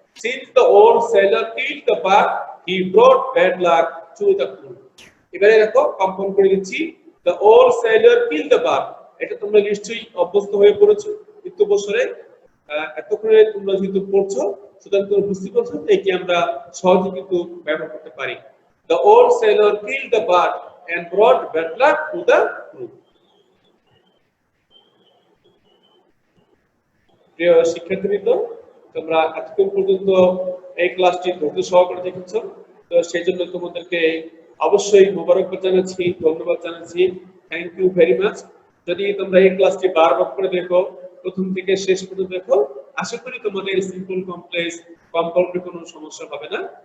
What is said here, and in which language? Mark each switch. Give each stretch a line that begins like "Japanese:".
English: Since the old sailor killed the bird he brought bad luck to the crew.
Bangla: এবারে দেখো compound করে দিচ্ছি,
English: The old sailor killed the bird.
Bangla: এটা তোমরা নিশ্চয়ই অভ্যস্ত হয়ে পড়েছো নিত্য বছরে, এতক্ষণে তোমরা যেহেতু পড়ছো, সুতরাং তোমরা বুঝতে পারছো এটি আমরা সহজে কিন্তু ব্যবহার করতে পারি।
English: The old sailor killed the bird and brought bad luck to the crew.
Bangla: প্রিয় শিক্ষার্থীবৃন্দ, তোমরা এতক্ষণ পর্যন্ত এই ক্লাসটি ধৈর্য সহকারে দেখেছো, তো সেই জন্য তোমাদেরকে অবশ্যই মোবারকবাদ জানাচ্ছি, ধন্যবাদ জানাচ্ছি।
English: Thank you very much.
Bangla: যদি তোমরা এই ক্লাসটি বারবার করে দেখো, প্রথম থেকে শেষ পর্যন্ত দেখো, আশা করি তোমাদের সিম্পল কমপ্লেক্স কম্পাউন্ডের কোনো সমস্যা হবে না।